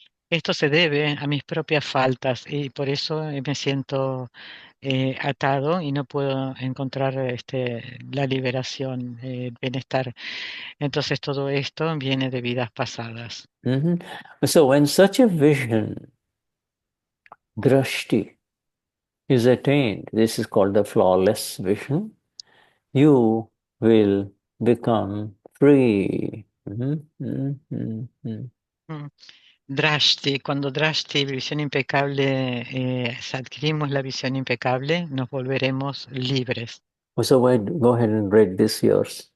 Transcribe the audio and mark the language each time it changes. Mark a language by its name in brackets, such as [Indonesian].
[Spanish] Esto se debe a mis propias faltas y por eso me siento atado y no puedo encontrar la liberación, el bienestar. Entonces todo esto viene de vidas pasadas. Mhm. [English] So when such a vision, drashti, is attained, this is called the flawless vision, you will become free. Mhm, mhm, mhm. Mm. [Spanish] Drashti, cuando Drashti, visión impecable, adquirimos la visión impecable, nos volveremos libres. [English] So go ahead and read this yours